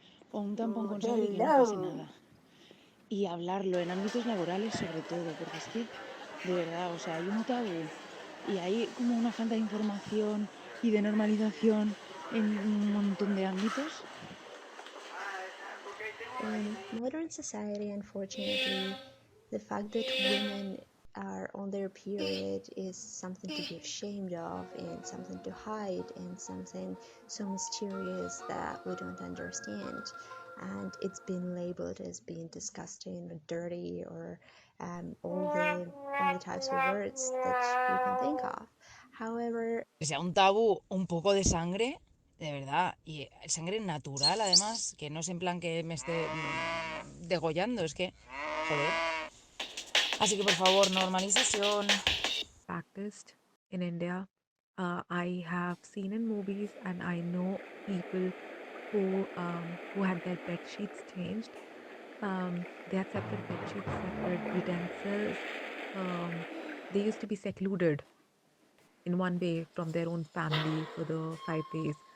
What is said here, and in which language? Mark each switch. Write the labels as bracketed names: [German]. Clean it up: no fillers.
[Spanish] O un tampón con sangre y que no pase nada. Y hablarlo en ámbitos laborales sobre todo, porque es que, de verdad, o sea, hay un tabú y hay como una falta de información y de normalización en un montón de ámbitos. [English] In modern society, unfortunately, the fact that women are on their period is something to be ashamed of and something to hide and something so mysterious that we don't understand. And it's been labeled as being disgusting or dirty or all the types of words that you can think of. However, [Spanish] Que sea un tabú, un poco de sangre, de verdad, y sangre natural además, que no es en plan que me esté degollando, es que, joder. Así que por favor, normalización. [English] Practiced in India. I have seen in movies, and I know people who had their bed sheets changed. They had separate bed sheets, separate utensils. They used to be secluded in one way from their own family for the 5 days.